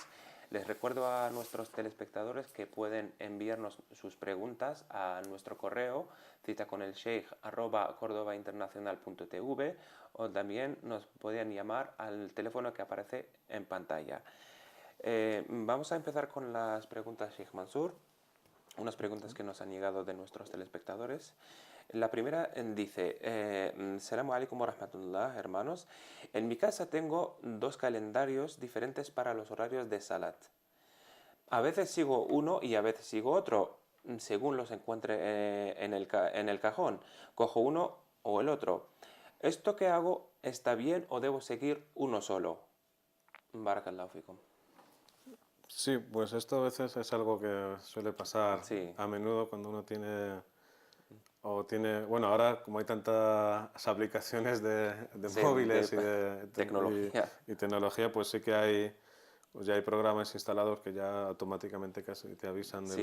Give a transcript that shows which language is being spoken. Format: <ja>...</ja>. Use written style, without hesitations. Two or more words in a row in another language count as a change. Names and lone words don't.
<es>Les recuerdo a nuestros telespectadores que pueden enviarnos sus preguntas a nuestro correo citaconelsheikh@cordobainternacional.tv, o también nos pueden llamar al teléfono que aparece en pantalla. Vamos a empezar con las preguntas, Sheikh Mansour. Unas preguntas que nos han llegado de nuestros telespectadores. La primera dice,</es> <ar>السلام عليكم ورحمة الله,</ar> <es>hermanos. En mi casa tengo dos calendarios diferentes para los horarios de Salat. A veces sigo uno y a veces sigo otro, según los encuentre en el cajón. Cojo uno o el otro. ¿Esto que hago está bien o debo seguir uno solo?</es> <ar>بارك الله فيكم.</ar> <es>Sí, pues esto a veces es algo que suele pasar Sí, a menudo cuando uno bueno, ahora como hay tantas aplicaciones de sí, móviles de tecnología. y tecnología, pues sí que pues ya hay programas instalados que ya automáticamente casi te avisan de</es>